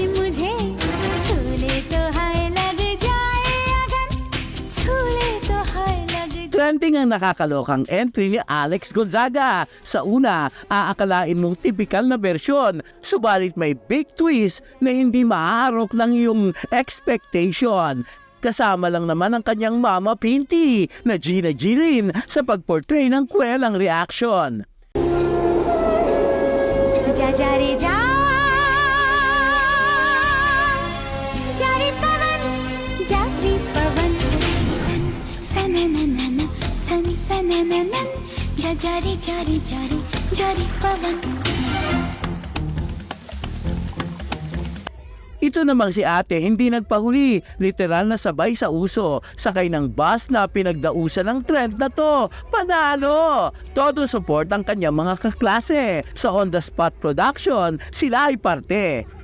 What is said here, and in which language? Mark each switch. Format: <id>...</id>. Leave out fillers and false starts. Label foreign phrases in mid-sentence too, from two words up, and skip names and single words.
<hi>मुझे छू ले तो हाय लग जाए अगर छू ले तो हाय लग</hi> <tl>Trending ang nakakalokang entry ni Alex Gonzaga. Sa una, aakalain mong typical na versyon, subalit may</tl> <en>big twist</en> <tl>na hindi maaarok ng iyong expectation. Kasama lang naman ang kanyang mama Pinty na Gina G rin sa pagportray ng kwelang reaction.</tl> <hi>जा जा रे जा जा रे पवन सन सनननन सन सनननन जा जा रे पवन.</hi> <tl>Ito namang si ate hindi nagpahuli, literal na sabay sa uso, sakay ng bus na pinagdausan ng trend na to. Panalo! Todo support ang kanyang mga kaklase. Sa On The Spot production, sila ay parte.</tl>